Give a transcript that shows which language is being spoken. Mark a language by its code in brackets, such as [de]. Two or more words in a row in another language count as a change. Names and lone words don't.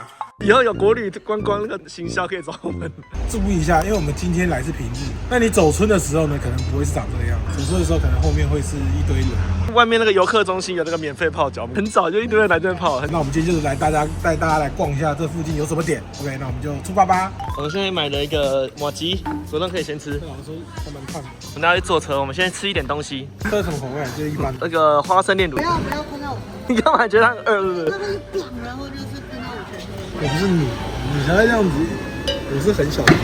[zh] 以後有國旅觀光那個行銷可以找我們注意一下，因為我們今天來是平日，那你走春的時候呢，可能不會是長這個樣子。走春的時候，可能後面會是一堆人。外面那個遊客中心有那個免費泡腳，很早就一堆人來這邊泡。那我們今天就是帶大家來逛一下這附近有什麼點。OK，那我們就出發吧。我們現在買了一個麻糬，果凍可以先吃。老師他們看，我們大家去坐車，我們先吃一點東西。這是什麼口味？就是一般的。那個花生煉乳。不要噴到我。你幹嘛覺得它很餓？是不是？那個一綁，然後就是噴到我全身。我不是你才會這樣子，我是很小的。